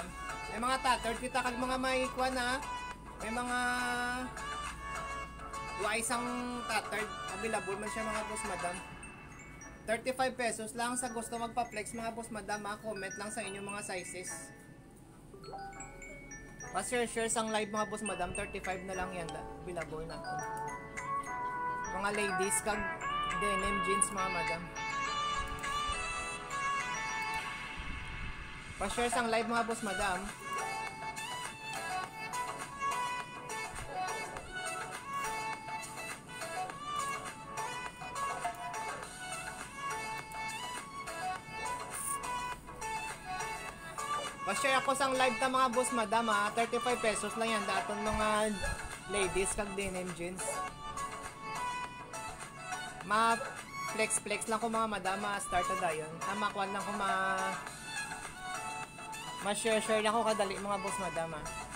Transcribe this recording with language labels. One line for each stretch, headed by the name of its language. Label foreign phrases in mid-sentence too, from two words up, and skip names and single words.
Hiligaynon: May mga tattered kita kag mga may kuha na. May mga isang tattered available man siya mga
English: boss madam.
Hiligaynon: ₱35 lang sa gusto magpa-flex mga
English: boss madam
Hiligaynon: ha. Comment lang sa inyong mga sizes. Pa-share sang live mga
English: boss madam,
Hiligaynon: 35 na lang yan available na. Mga ladies kag
English: denim jeans
Hiligaynon: mga madam. Pa-share sang live mga
English: boss madam.
Hiligaynon: Pa-share ako sang live ta mga
English: boss madam
Hiligaynon: ha. ₱35 lang yan daton mga ladies kag
English: denim jeans.
Hiligaynon: Ma-flex lang ko mga madam ha. Start na dayon. Makuan lang ko ma-share lang ko kadali mga
English: boss madam
Hiligaynon: ha.